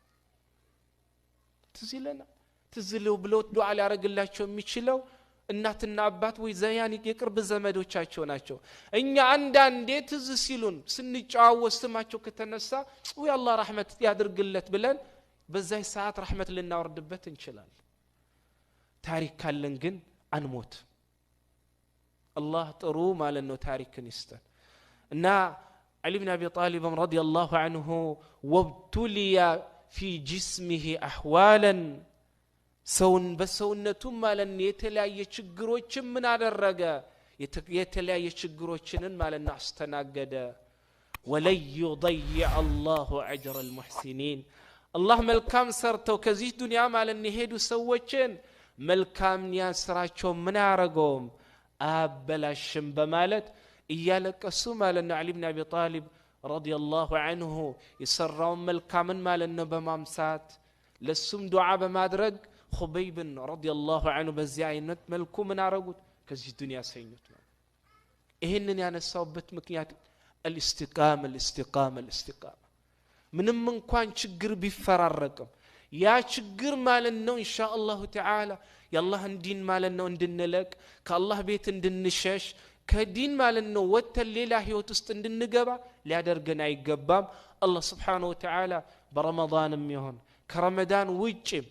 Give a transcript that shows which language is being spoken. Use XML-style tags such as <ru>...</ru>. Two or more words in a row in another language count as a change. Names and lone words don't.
<am>ትዝለው ብለው ዱዓ ሊያረግላቸው የሚችለው እናትና አባት ወይ ዘያን የቅርብ ዘመዶቻቸው ናቸው እኛ አንዳንዴ ትዝ ሲሉን ስንጫወት ስማቸው ከተነሳ ወይ አላህ ረህመት ያድርግለት ብለን በዛይ ሰዓት ረህመት ልናወርድበት እንችላለን ታሪክ ካለን ግን አንሞት አላህ ጥሩ ማለት ነው ታሪክን ይስጠን እና</am> <ar>علي بن ابي طالب رضي الله عنه وابتلي في جسمه احوالا</ar> <am>ሰውን በሰውነቱ ማለት የተለያየ ችግሮችን ምን አደረገ የተለያየ ችግሮችን ማለት አስተናገደ</am> <ar>ولا يضيع الله اجر المحسنين</ar> <am>الله መልካም ሰርተው ከዚህ ዱንያ ማለት ሄዱ ሰዎችን መልካም ያስራቸው ምን ያረጋውም አበላሽም በማለት እያለቀሱ ማለት ነው</am> <ar>علي بن ابي طالب رضي الله عنه</ar> <am>ይሰራው መልካምን ማለት ነው በማምሳት ለሱም ዱዓ በማድረግ</am> <ar>خبيب رضي الله عنه</ar> <am>በዚህ አይነት መልኩ ምን አረጉት ከዚህ ዱንያ ሰኝት ይሄንን ያነሳውበት ምክንያት الاستقامه ምንም እንኳን ችግር ቢፈራረቅም ያ ችግር ማለት ነው</am> <ar>إن شاء الله تعالى</ar> <am>የአላህን ዲን ማለት ነው እንድንለቅ ከአላህ ቤት እንድንሸሽ ከዲን ማለት ነው ወተን ሌላ ህይወት ውስጥ እንድንገባ ሊያደርገን አይገባም አላህ</am> <ar>سبحانه وتعالى</ar> <am>በረመዳንም ይሁን ከረመዳን ውጪ</am>